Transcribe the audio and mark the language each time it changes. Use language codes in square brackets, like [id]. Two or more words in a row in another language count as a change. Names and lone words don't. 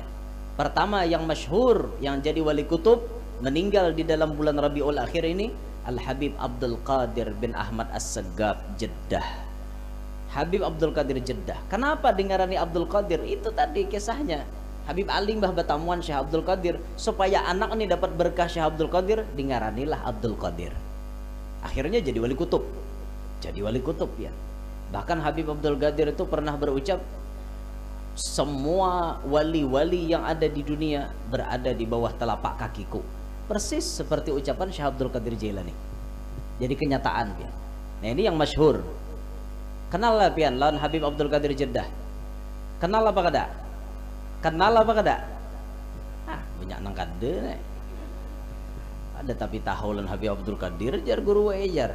[id] Pertama yang masyhur, yang jadi wali kutub, meninggal di dalam bulan Rabiul Akhir ini, Al-Habib Abdul Qadir bin Ahmad As-Saggaf Jeddah. Habib Abdul Qadir Jeddah. Kenapa dingarani Abdul Qadir? Itu tadi kisahnya. Habib Ali Mbah Batamuan Syekh Abdul Qadir, supaya anak ini dapat berkah Syekh Abdul Qadir, dingaranilah Abdul Qadir. Akhirnya jadi wali kutub. Jadi wali kutub ya. Bahkan Habib Abdul Qadir itu pernah berucap, semua wali-wali yang ada di dunia berada di bawah telapak kakiku. Persis seperti ucapan Syekh Abdul Qadir Jailani. Jadi kenyataan pian. Nah ini yang masyhur. [bjn] Kenal lah pian lawan Habib Abdul Qadir Jeddah. Kenal apa kada? Kenal apa kada? Banyak nang kada nih. Ada tapi tahu lawan Habib Abdul Qadir jar guru jar.